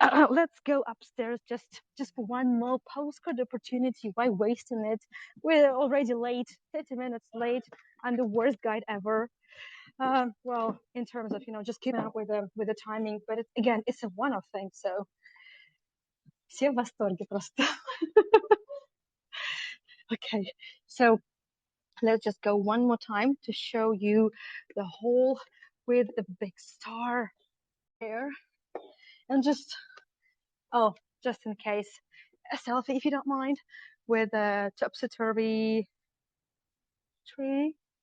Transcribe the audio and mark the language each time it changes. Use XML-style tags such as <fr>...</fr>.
<en>Let's go upstairs just for one more postcard opportunity. Why wasting it? We're already late, 30 minutes late. I'm the worst guide ever. Well, in terms of just keeping up with the timing, but again, it's a one-off thing.</en> <ru>So все в восторге просто.</ru> <en>Okay, so let's just go one more time to show you the hole with the big star there, and just in case, a selfie if you don't mind, with a topsy-turvy tree.</en>